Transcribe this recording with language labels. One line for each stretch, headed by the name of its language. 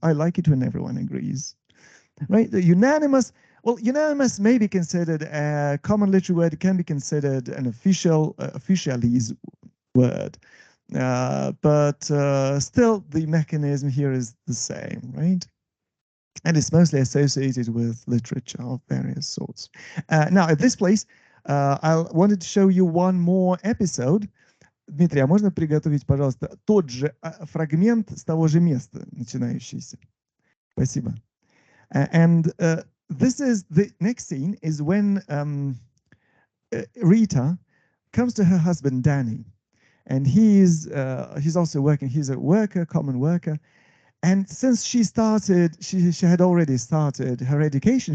English: I like it when everyone agrees. Right? The unanimous, well, unanimous may be considered a common literary word. It can be considered an officialese word. But still, the mechanism here is the same, right? And it's mostly associated with literature of various sorts. Now, at this place, I wanted to show you one more episode.
Russian: Дмитрий, а можно приготовить, пожалуйста, тот же фрагмент с того же места, начинающийся? Спасибо.
English: And this is the next scene is when Rita comes to her husband Danny, and he's also working. He's a worker, common worker, and since she had already started her education.